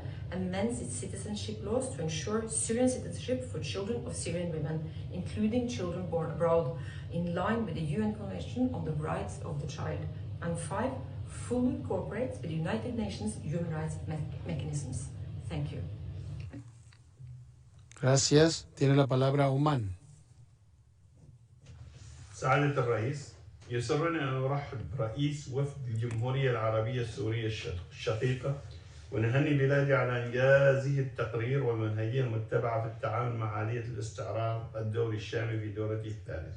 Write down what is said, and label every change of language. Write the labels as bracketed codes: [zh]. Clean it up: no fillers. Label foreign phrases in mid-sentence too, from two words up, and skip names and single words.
[en] Amends its citizenship laws to ensure Syrian citizenship for children of Syrian women, including children born abroad, in line with the UN Convention on the Rights of the Child. And 5. Fully cooperates with the United Nations human rights mechanisms. Thank you. [es] Gracias. Tiene la palabra Oman. [ar] سعادة الرئيس، يسرني أن أرحب برئيس وفد الجمهورية العربية السورية الشقيقة ونهني بلادي على إنجازه التقرير والمنهجية المتبعة في التعامل مع عملية الاستعراض الدوري الشامل في دورته الثالثة.